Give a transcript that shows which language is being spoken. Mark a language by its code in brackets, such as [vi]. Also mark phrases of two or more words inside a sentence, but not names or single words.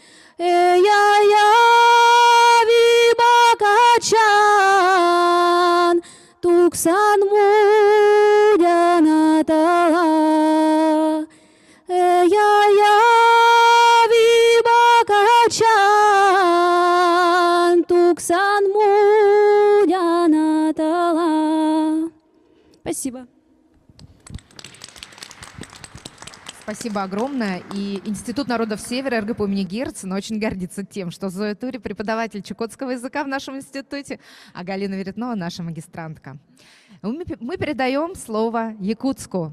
[ckt] эяяви бакачан туксан мудянатала эяяви бакачан туксан мудянатала. [ru] Спасибо. Спасибо огромное. И Институт народов Севера РГПУ имени Герцена очень гордится тем, что Зоя Тури преподаватель чукотского языка в нашем институте, а Галина Веретнова наша магистрантка. Мы передаем слово Якутску.